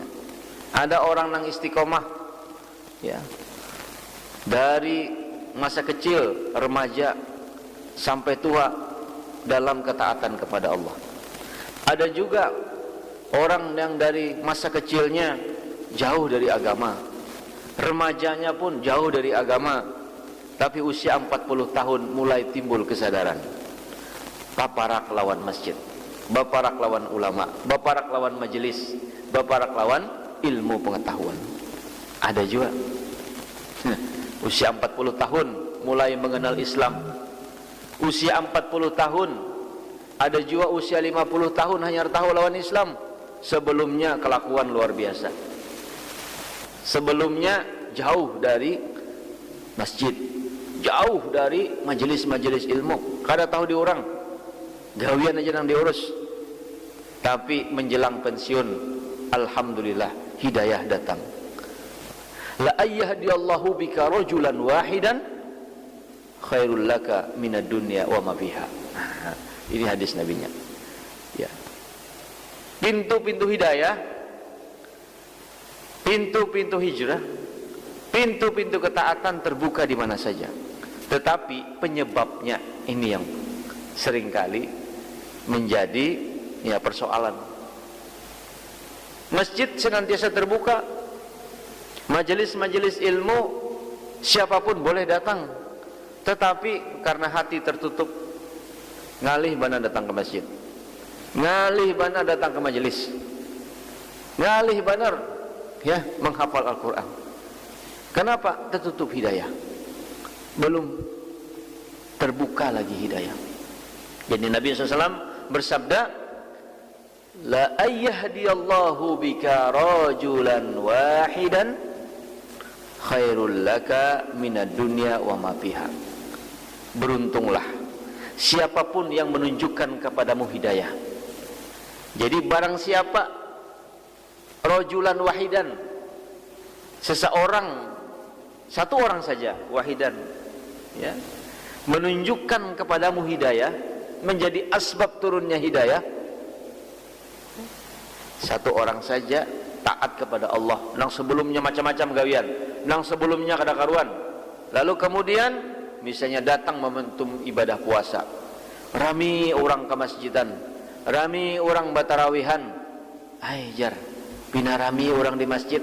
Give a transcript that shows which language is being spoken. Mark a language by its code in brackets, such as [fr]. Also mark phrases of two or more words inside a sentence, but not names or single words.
[id] Ada orang yang istiqomah ya, dari masa kecil, remaja sampai tua dalam ketaatan kepada Allah. Ada juga orang yang dari masa kecilnya jauh dari agama, remajanya pun jauh dari agama, tapi usia 40 tahun mulai timbul kesadaran. [bjn] Baparak lawan masjid, baparak lawan ulama, baparak lawan majelis, baparak lawan ilmu pengetahuan. [id] Ada juga usia 40 tahun mulai mengenal Islam. Usia 40 tahun, ada juga usia 50 tahun hanya tahu lawan Islam. Sebelumnya kelakuan luar biasa, sebelumnya jauh dari masjid, jauh dari majelis-majelis ilmu, [bjn] kada tahu diorang, gawian aja yang diurus. [id] Tapi menjelang pensiun, alhamdulillah hidayah datang. [ar] لأن يهدي الله بك رجلا واحدا خير لك من الدنيا وما فيها. [id] Ini hadis nabinya ya. Pintu-pintu hidayah, pintu-pintu hijrah, pintu-pintu ketaatan terbuka di mana saja. Tetapi penyebabnya ini yang seringkali menjadi ya persoalan. Masjid senantiasa terbuka, majelis-majelis ilmu siapapun boleh datang, tetapi karena hati tertutup, [bjn] ngalih bana datang ke masjid, ngalih bana datang ke majelis, ngalih banar ya menghafal Al-Quran. [id] Kenapa? Tertutup hidayah, belum terbuka lagi hidayah. Jadi Nabi SAW bersabda, [ar] لأن يهدي الله بك رجلا واحدا خير لك من الدنيا وما فيها. [id] Beruntunglah siapapun yang menunjukkan kepadamu hidayah. Jadi barang siapa [ar] رجلا واحدا, [id] seseorang, satu orang saja, wahidan ya, menunjukkan kepadamu hidayah, menjadi asbab turunnya hidayah. Satu orang saja taat kepada Allah, [bjn] nang sebelumnya macam-macam gawian, nang sebelumnya kada karuan, lalu kemudian misalnya datang momentum ibadah puasa, rami orang ke masjidan, rami orang batarawihan, jar bina rami orang di masjid.